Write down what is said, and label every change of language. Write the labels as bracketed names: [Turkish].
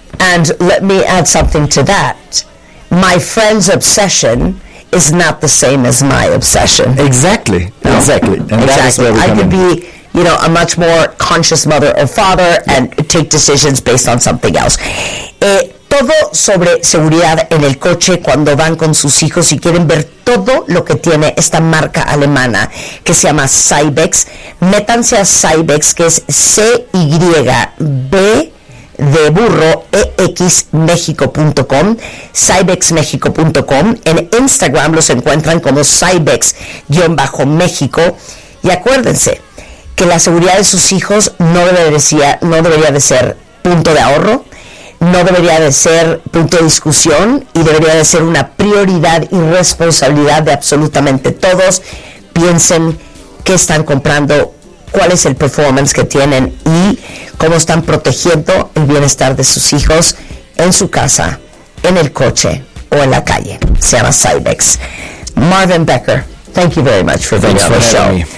[English] And let me add something to that. My friend's obsession is not the same as my obsession. Exactly. No. Exactly. And exactly. That is where we come in. I could be, you know, a much more conscious mother or father, yeah, and take decisions based on something else. [Spanish] Todo sobre seguridad en el coche cuando van con sus hijos y quieren ver todo lo que tiene esta marca alemana que se llama Cybex. Métanse a Cybex, que es C-Y-B de burro, exmexico.com, cybexmexico.com. En Instagram los encuentran como cybex-mexico. Y acuérdense que la seguridad de sus hijos no debería de ser punto de ahorro, no debería de ser punto de discusión, y debería de ser una prioridad y responsabilidad de absolutamente todos. Piensen qué están comprando, cuál es el performance que tienen y cómo están protegiendo el bienestar de sus hijos en su casa, en el coche o en la calle. Se llama Cybex. [English] Marvin Becker, thank you very much for being on the show.